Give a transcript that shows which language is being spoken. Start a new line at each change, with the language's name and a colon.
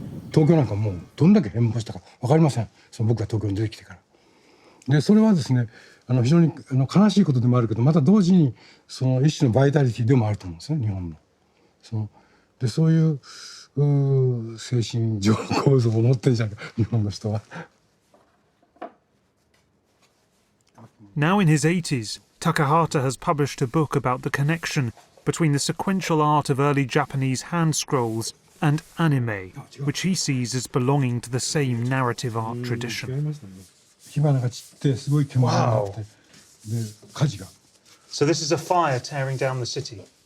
Japanese: 東京なんかもうどんだけ変貌したか分かりません、僕が東京に出てきてから。でそれはですね、非常に悲しいことでもあるけど、また同時にその一種のバイタリティでもあると思うんですね、日本の。でそういう精神上の構造を持ってるじゃん、日本の人は。
English: Now in his 80s, Takahata has published a book about the connection between the sequential art of early Japanese hand scrolls and anime, which he sees as belonging to the same narrative art tradition.
Japanese: 火花が散ってすごい煙が上がって、で火事が。
English: So this is a fire tearing down the city.